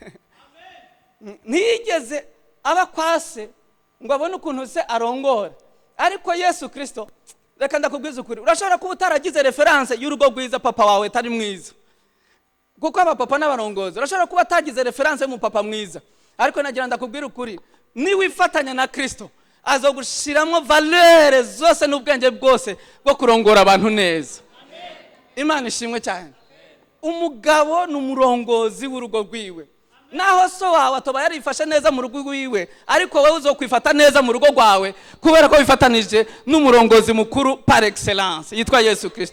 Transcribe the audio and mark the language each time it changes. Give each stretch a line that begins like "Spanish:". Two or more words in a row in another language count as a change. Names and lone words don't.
Rundi: Ntiyigeze aba kwase ngo abone ukuntu se arongora. Ariko Yesu Kristo, reka ndakubwiza ukuri, urashobora kuba utaragize reference y'urugo rwiza papa wawe tari mwiza, kuko aba papa n'abarongozi. Urashobora kuba atagize reference mu papa mwiza, ariko nagira ndakubwira ukuri, ni wifatanya na Kristo azogushiramo valeur zose n'ubwenge bwose bwo kurongora abantu neza. Imana ishimwe cyane. Umugabo n'umurongozi w'urugo rwiwe. Naho so wawe atoba yarifashe neza mu rugo rwiwe, ariko wewe uzokwifata neza mu rugo rwawe kubera ko wifatanije n'umurongozi mukuru
French: par excellence
Rundi: yitwa Yesu Kristo.